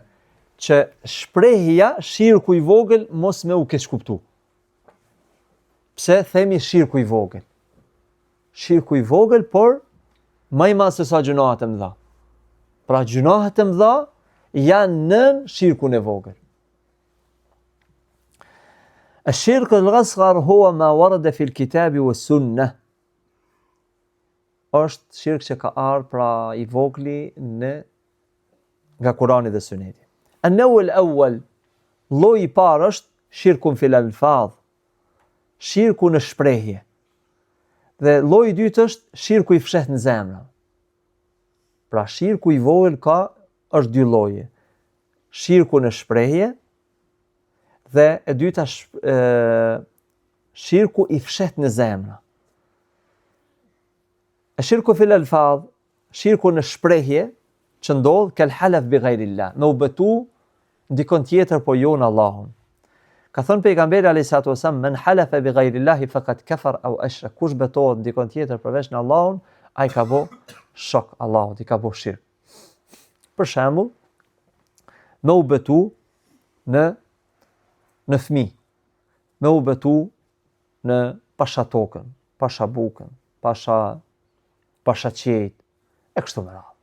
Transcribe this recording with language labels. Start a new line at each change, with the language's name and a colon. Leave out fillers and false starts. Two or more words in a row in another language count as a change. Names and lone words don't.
Albanian: Që shprehja shirku i vogël mos me u keq kuptu. Pse themi shirku i vogël? Shirku i vogël, por më i madh se sa gjunahet e mëdha. Pra gjunahet e mëdha janë nën shirkun e vogël.
Arabic: الشرك الأصغر هو ما ورد في الكتاب والسنة.
Albanian: është shirk që ka ardhur pra I vogli nga Kurani dhe Suneti.
Arabic: النوع الأول
Albanian: lloji I parë është
Arabic: شرك في الألفاظ,
Albanian: shirku në shprehje. Dhe lloji I dytë është shirku I fshehtë në zemra. Pra shirku I vogël është dy lloje. Shirku në shprehje dhe e dyta shirku I fshehtë në zemra. Shirku
Arabic: في الألفاظ,
Albanian: shirku në shprehje që ndodh
Arabic: كل حلف بغير الله,
Albanian: me u betu dikon tjetër po jo në Allahun. Ka thënë pejgamberi
Arabic: عليه الصلاة والسلام, من حلف بغير الله فقد كفر أو أشرك,
Albanian: kush betohet dikon tjetër përveç në Allahun, ai ka bë shok Allahut, I ka bë shirk. Për shembull, me u betu në fëmijë, me u betu në pashatokën, pashabukën, pasha qejt, e kështu me radhë.